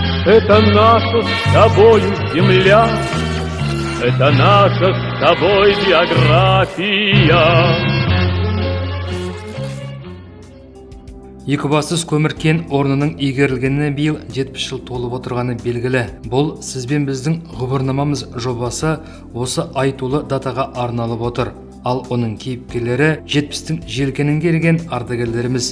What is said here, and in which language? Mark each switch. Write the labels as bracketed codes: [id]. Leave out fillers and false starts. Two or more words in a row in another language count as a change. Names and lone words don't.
[ru] Это наша с тобою земля, это наша с тобой биография. [kk] Екібастұз көмір кен орнының игерілгеніне биыл 70 жыл толып отырғаны белгілі. Бұл сізбен біздің ғұбырнамамыз жобасы осы айтулы датаға арналып отыр. Ал оның кейіпкерлері 70-тің желкенін керген ардагерлеріміз.